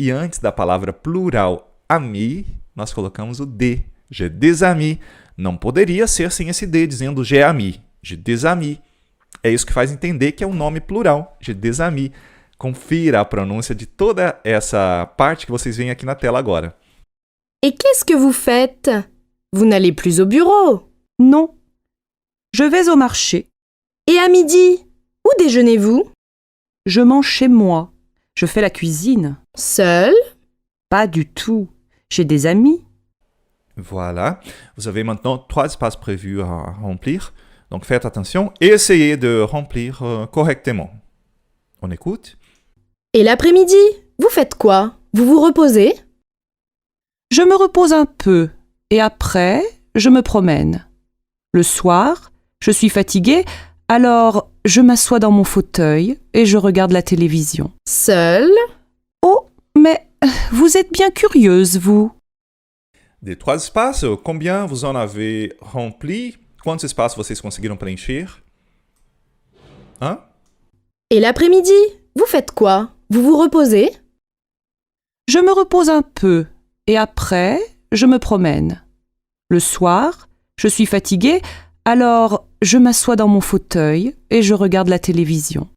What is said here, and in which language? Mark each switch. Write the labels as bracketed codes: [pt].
[pt] E antes da palavra plural ami, nós colocamos o de. [fr] J'ai des amis. [pt] Não poderia ser sem esse de, dizendo [fr] j'ai ami. J'ai des amis. [pt] É isso que faz entender que é um nome plural. [fr] J'ai des amis. [pt] Confira a pronúncia de toda essa parte que vocês veem aqui na tela agora. [fr] Et qu'est-ce que vous faites? Vous n'allez plus au bureau? Non. Je vais au marché. Et à midi, où déjeunez-vous? Je mange chez moi. Je fais la cuisine. Seul? Pas du tout. J'ai des amis. Voilà. Vous avez maintenant 3 espaces prévus à remplir. Donc faites attention et essayez de remplir correctement. On écoute? Et l'après-midi, vous faites quoi? Vous vous reposez? Je me repose un peu et après, je me promène. Le soir, je suis fatiguée, alors je m'assois dans mon fauteuil et je regarde la télévision. Seul? Oh, mais vous êtes bien curieuse, vous. Des 3 espaços, combien vous en avez rempli? [pt] Quantos espaços vocês conseguiram preencher? Hein? [fr] Et l'après-midi, vous faites quoi? Vous vous reposez? Je me repose un peu et après, je me promène. Le soir, je suis fatiguée, alors je m'assois dans mon fauteuil et je regarde la télévision.